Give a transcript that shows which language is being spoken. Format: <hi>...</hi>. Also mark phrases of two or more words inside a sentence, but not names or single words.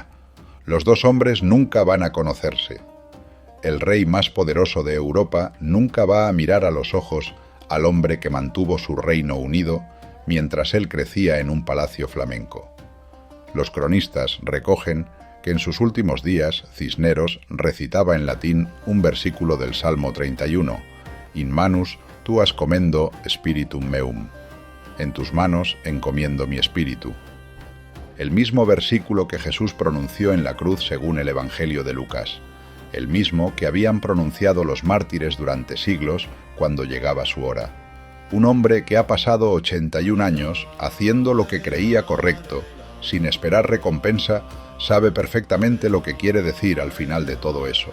<es>Los dos hombres nunca van a conocerse. El rey más poderoso de Europa nunca va a mirar a los ojos al hombre que mantuvo su reino unido mientras él crecía en un palacio flamenco. Los cronistas recogen que en sus últimos días Cisneros recitaba en latín un versículo del Salmo 31,</es> <la>In manus tuas commendo spiritum meum.</la> <es>En tus manos encomiendo mi espíritu. El mismo versículo que Jesús pronunció en la cruz según el Evangelio de Lucas, el mismo que habían pronunciado los mártires durante siglos cuando llegaba su hora. Un hombre que ha pasado 81 años haciendo lo que creía correcto, sin esperar recompensa, sabe perfectamente lo que quiere decir al final de todo eso.</es>